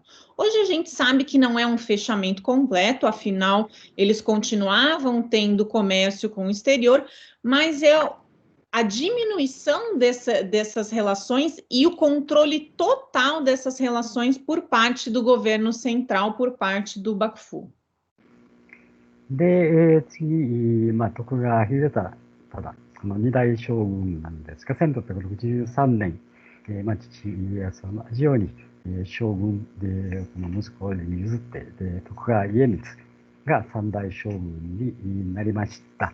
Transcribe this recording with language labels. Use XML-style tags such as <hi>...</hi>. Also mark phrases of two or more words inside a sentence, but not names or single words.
<pt>Hoje a gente sabe que não é um fechamento completo, afinal, eles continuavam tendo comércio com o exterior, mas é a diminuição dessas relações e o controle total dessas relações por parte do governo central, por parte do Bakufu.</pt> <ja>で、次、徳川秀忠、この二代将軍なんですが、1663年、父家康と同じように、将軍で、この息子に譲って、で、徳川家光が三代将軍になりました。</ja>